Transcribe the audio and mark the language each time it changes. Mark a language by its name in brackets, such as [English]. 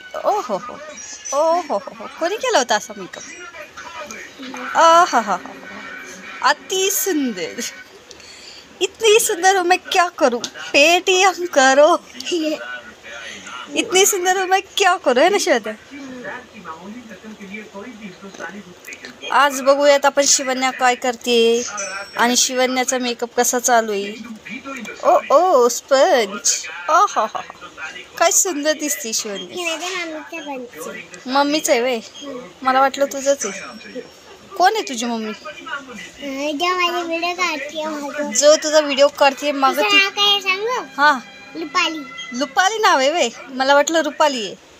[Marathi] ओ हो हो ओ हो हो कोणी केला होता असा मेकअप? हा हा हा अति सुंदर. [Hindi] इतनी सुंदर हूँ मैं क्या करूँ, पेटीएम करो. इतनी सुंदर हूँ मैं क्या करू, है ना शिवण्या? [Marathi] आज बघूयात आपण शिवण्या काय करते आणि शिवण्याचा मेकअप कसा चालू आहे. ओ ओ स्पंज. ओ हा हा काय सुंदर दिसते शिवण्या. मम्मीच आहे वे? मला वाटलं तुझंच आहे. कोण आहे तुझी मम्मी? जो तुझा व्हिडिओ काढते मग हा लुपाली नाव आहे वे? मला वाटलं रुपाली आहे.